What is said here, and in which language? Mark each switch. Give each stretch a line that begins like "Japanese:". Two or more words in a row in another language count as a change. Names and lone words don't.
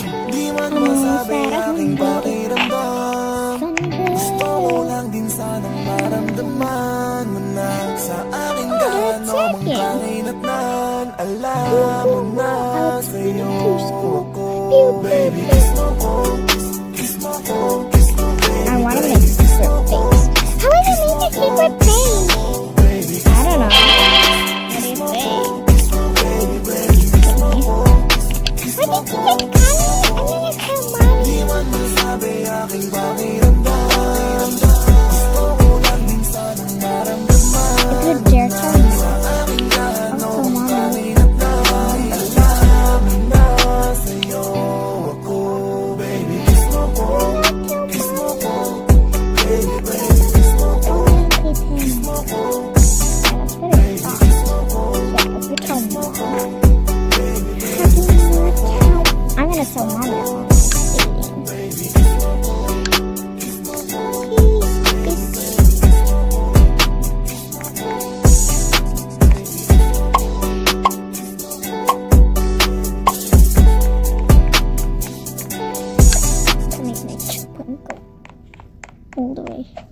Filipino: Di man masabi aking pakiramdam. Gusto ko lang din sanang maramdaman mo na sa akin ka ano mang kahinatnan. Alam mo na sa'yo ako. Baby, kiss mo ko, kiss mo ko, kiss mo, baby,
English: I want to
Filipino: baby,
English: make
Filipino: kiss mo
English: secret
Filipino: ko,
English: face. How am I gonna make a secret face?
Filipino: baby,
English: I don't know.
Filipino: kiss mo ko, kiss mo, baby, baby, kiss mo ko, kiss
English: Why
Filipino: mo
English: did
Filipino: ko.
English: you get Connie? I'm gonna call mommy.
Filipino: Di man masabi aking pakiramdam. Gusto ko lang din sanang maramdaman
English: Good dare tell me.
Filipino: sa akin ka ano
English: Also,
Filipino: mang
English: mommy.
Filipino: kahinatnan. Alam mo na sa'yo ako. Baby, kiss mo ko, kiss mo ko, baby, baby, kiss mo ko, kiss mo ko, baby, kiss mo ko, kiss mo ko, baby,
English: I'm gonna tell mommy at home.
Filipino: baby, kiss mo ko, kiss mo ko.
English: To make my cheekbone go all the way.